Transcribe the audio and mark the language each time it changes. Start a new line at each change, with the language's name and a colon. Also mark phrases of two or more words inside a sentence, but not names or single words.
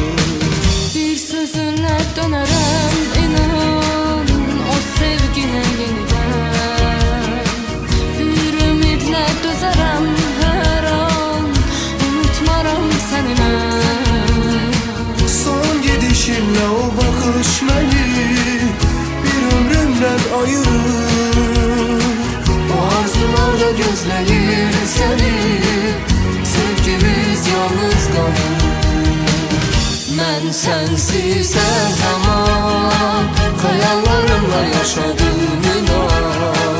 Turkish: Bir sözünle dönerim inan o sevgine yeniden.
Azerbaijani: Bir ümidle dözerem her an, unutmaram seni mən.
Turkish: Son gidişinle o bakış məni bir ömrümden ayırır.
Azerbaijani: O arzularda gözləyir seni, sevgimiz yalnız qalır. Mən sənsiz hər zaman xəyallarımla yaşadım inan.